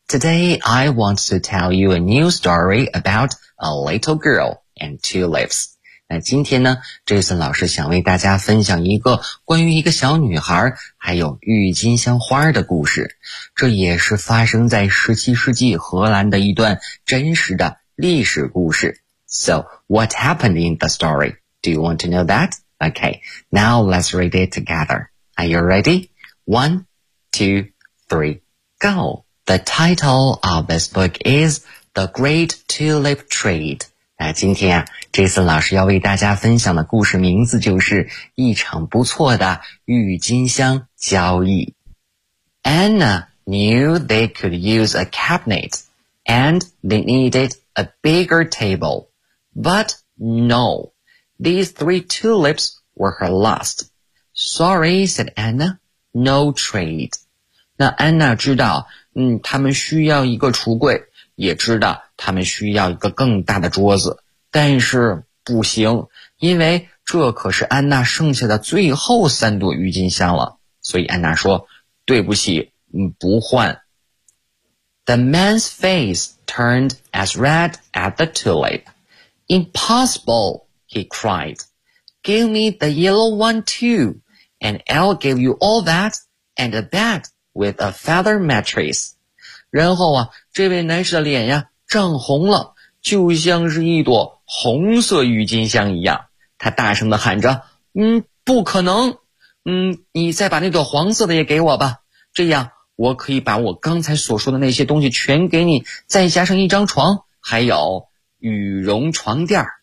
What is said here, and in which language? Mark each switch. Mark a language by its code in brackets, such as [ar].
[en] Today, I want to tell you a new story about a little girl and tulips. [zh] 那今天呢 ,Jason 老师想为大家分享一个关于一个小女孩还有郁金香花的故事。这也是发生在17世纪荷兰的一段真实的历史故事。 [en] So, what happened in the story? Do you want to know that? Okay, now let's read it together. Are you ready? One, two, three, go! The title of this book is The Great Tulip Trade. [zh] 那今天啊 ,Jason 老师要为大家分享的故事名字就是一场不错的郁金香交易。 [en] Anna knew they could use a cabinet and they needed a bigger table. But no, these three tulips were her last. Sorry, said Anna, no trade. [zh] 那 Anna 知道他们需要一个橱柜，也知道他们需要一个更大的桌子，但是不行，因为这可是安娜剩下的最后三朵郁金香了。所以安娜说，对不起，不换。 [en] The man's face turned as red as the tulip. Impossible, he cried. Give me the yellow one too, and I'll give you all that and a bag. With a feather mattress. [zh] 然后啊这位男士的脸呀涨红了，就像是一朵红色郁金香一样。他大声地喊着，不可能，你再把那朵黄色的也给我吧，这样我可以把我刚才所说的那些东西全给你，再加上一张床还有羽绒床垫。